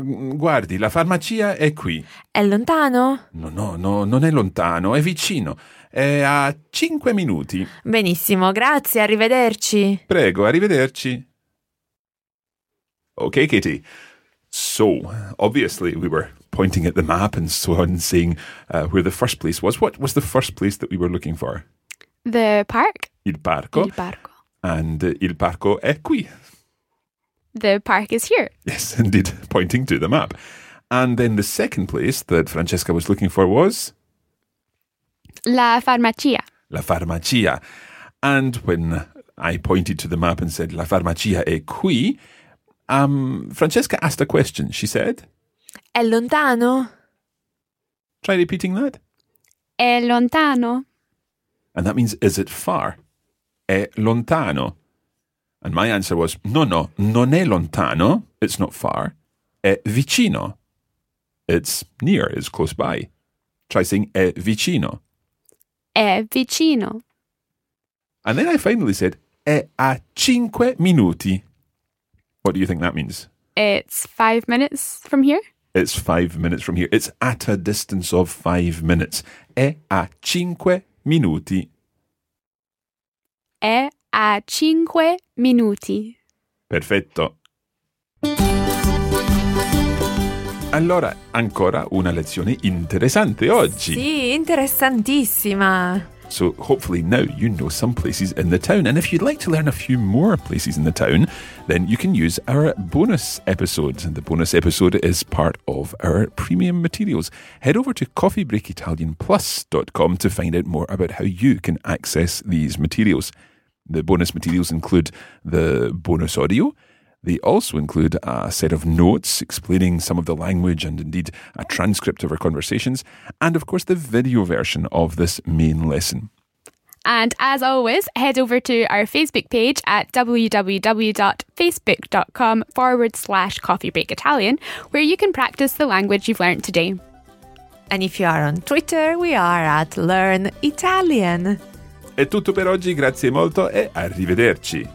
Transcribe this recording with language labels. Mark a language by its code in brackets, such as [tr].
[it] Guardi, la farmacia è qui. È lontano? No, non è lontano, è vicino. È a 5 minuti. Benissimo, grazie, arrivederci. Prego, arrivederci. Okay, Katie. [en] So, obviously, we were pointing at the map and so on, saying where the first place was. What was the first place that we were looking for? The park. [it] Il parco. Il parco. And il parco è qui. [en] The park is here. Yes, indeed, pointing to the map. And then the second place that Francesca was looking for was? [it] La farmacia. [en] La farmacia. And when I pointed to the map and said, [it] La farmacia è qui, [en] Francesca asked a question. She said? [it] È lontano. [en] Try repeating that. [it] È lontano. [en] And that means, is it far? [it] È lontano. [en] And my answer was, no, no, [it] non è lontano. [en] It's not far. [it] È vicino. [en] It's near, it's close by. Try saying, [it] è vicino. È vicino. [en] And then I finally said, [it] è a cinque minuti. [en] What do you think that means? It's 5 minutes from here. It's 5 minutes from here. It's at a distance of 5 minutes. [it] È a cinque minuti. È a cinque minuti. Perfetto. Allora, ancora una lezione interessante oggi. Sì, interessantissima. [en] So hopefully now you know some places in the town. And if you'd like to learn a few more places in the town, then you can use our bonus episodes. And the bonus episode is part of our premium materials. Head over to coffeebreakitalianplus.com to find out more about how you can access these materials. The bonus materials include the bonus audio. They also include a set of notes explaining some of the language and indeed a transcript of our conversations, and of course the video version of this main lesson. And as always, head over to our Facebook page at www.facebook.com/coffeebreakitalian, where you can practice the language you've learned today. And if you are on Twitter, we are at Learn Italian. [it] È tutto per oggi, grazie molto e arrivederci.